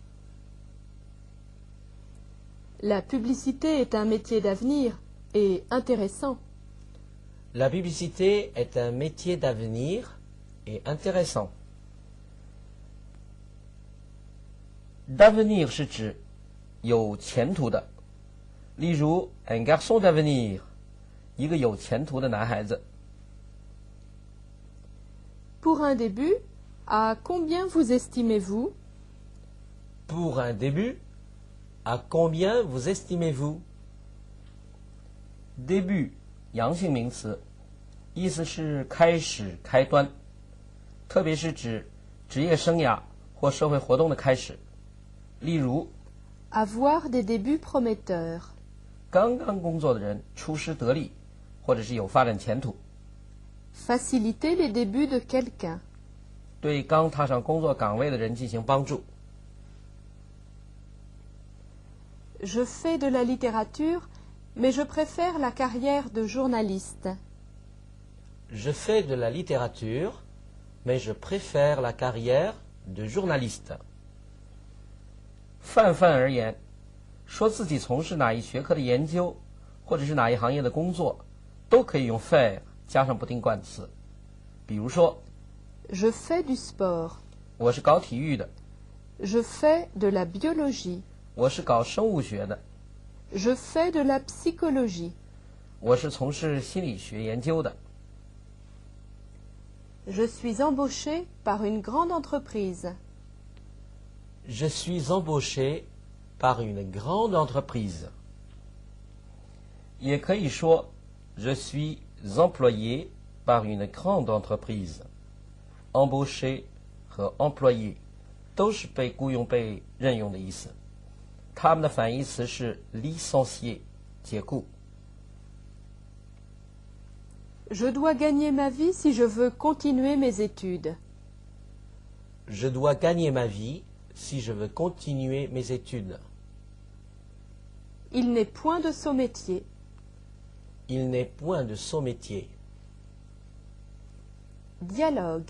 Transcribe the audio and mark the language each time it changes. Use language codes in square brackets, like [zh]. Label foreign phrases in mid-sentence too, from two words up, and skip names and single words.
[fr] La publicité est un métier d'avenir et intéressant. La publicité est un métier d'avenir et intéressant. [zh] D'avenir 是指有前途的，例如 [fr] un garçon d'avenir， [zh] 一个有前途的男孩子。 [fr] Pour un début, à combien vous estimez-vous? Pour un début, à combien vous estimez-vous? [zh] Début 阳性名词，意思是开始、开端，特别是指职业生涯或社会活动的开始。例如 [fr] Avoir des débuts prometteurs. [zh] 刚刚工作的人出师得力，或者是有发展前途。 [fr] Faciliter les débuts de quelqu'un. [zh] 对刚踏上工作岗位的人进行帮助。 [fr] Je fais de la littérature, mais je préfère la carrière de journaliste. Je fais de la littérature, mais je préfère la carrière de journaliste. [zh] 泛泛而言，说自己从事哪一学科的研究，或者是哪一行业的工作，都可以用 faire 加上不定冠词。比如说 [fr] Je fais du sport. [zh] 我是搞体育的， [fr] Je fais de la biologie. [zh] 我是搞生物学的， [fr] Je fais de la psychologie. [zh] 我是从事心理学研究的。 [fr] Je suis embauché par une grande entreprise. Je suis embauché par une grande entreprise. [zh] 也可以说 [fr] Je suis employé par une grande entreprise. [zh] Embauché 和 employé 都是被雇佣、被任用的意思。它们的反义词是 licencié 解雇。 [fr] Je dois gagner ma vie si je veux continuer mes études. Je dois gagner ma vie si je veux continuer mes études. Il n'est point de saut métier. Il n'est point de saut métier.